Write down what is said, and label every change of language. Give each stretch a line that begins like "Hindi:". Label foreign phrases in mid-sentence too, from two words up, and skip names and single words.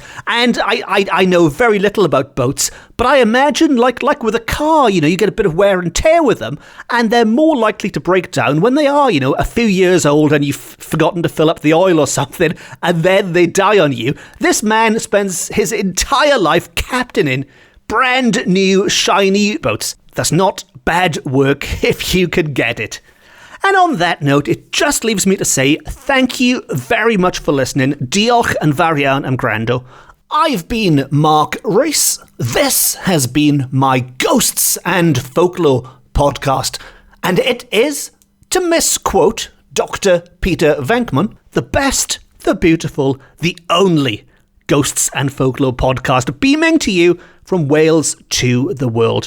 English: And I know very little about boats, but I imagine, like with a car, you get a bit of wear and tear with them, and they're more likely to break down when they are, a few years old and you've forgotten to fill up the oil or something, and then they die on you. This man spends his entire life captaining brand new, shiny boats. That's not bad work if you could get it. And on that note, it just leaves me to say thank you very much for listening.
Welsh: Diolch yn fawr iawn am gwrando.
English: I've been Mark Rees. This has been my Ghosts and Folklore podcast, and it is, to misquote Dr. Peter Venkman, the best, the beautiful, the only Ghosts and Folklore podcast beaming to you from Wales to the world.